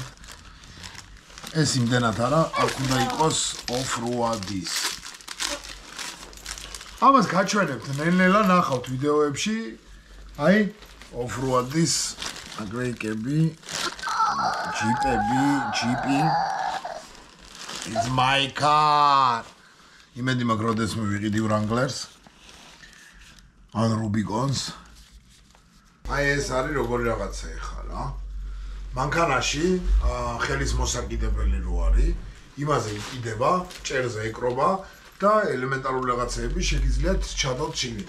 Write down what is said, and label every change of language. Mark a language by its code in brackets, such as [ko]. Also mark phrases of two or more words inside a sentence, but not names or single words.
[ka] ეს იმდენად არა, აქ უნდა იყოს off-road-ის. ამას გაჩვენებთ, ნელ-ნელა ნახავთ ვიდეოებში. აი, off-road-ის ნაკლეიკები, ჯიპი. [en] It's my car. [ka] იმედი მაქვს, როდეს მივიყიდი Wranglers. ან Rubicons. აი ეს არის როგორი რაღაცა ეხა რა. მანქანაში ხელის მოსაკიდებელი რო არის, იმაზე იყიდება, ჭერზე ეკრობა და ელემენტარული რაღაცეები შეგიძლიათ ჩადოთ შიგნით.